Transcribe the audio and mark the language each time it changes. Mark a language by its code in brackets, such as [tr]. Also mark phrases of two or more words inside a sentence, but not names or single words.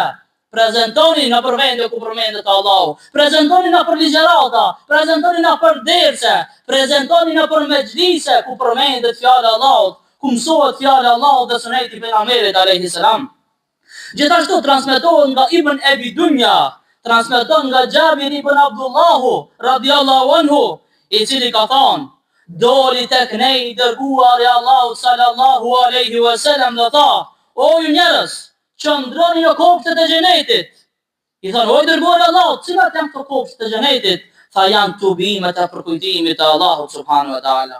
[sq] Prezentoni në për vende ku përmendet Allahu, prezentoni në për ligjerata, prezentoni në për derse, prezentoni në për mexhlise ku përmendet fjala Allahut, ku mësohet fjala Allahut dhe suneti pejgamberit [ar] عليه السلام. [sq] Gjithashtu transmetohet nga Ibn Abi Dunya, transmeton nga Jabir ibn Abdullah [ar] رضي الله عنه, [sq] I cili ka thënë: doli tek ne I dërguari Allahu [ar] صلى الله عليه وسلم [sq] dhe tha: o ju njerëz, qëndroni në kopshtet e xhenetit. I thonë: o I dërguari Allahu, cilat janë këto kopshtet e xhenetit? Tha: janë tubimet e përkujtimit të Allahut [ar] سبحانه وتعالى.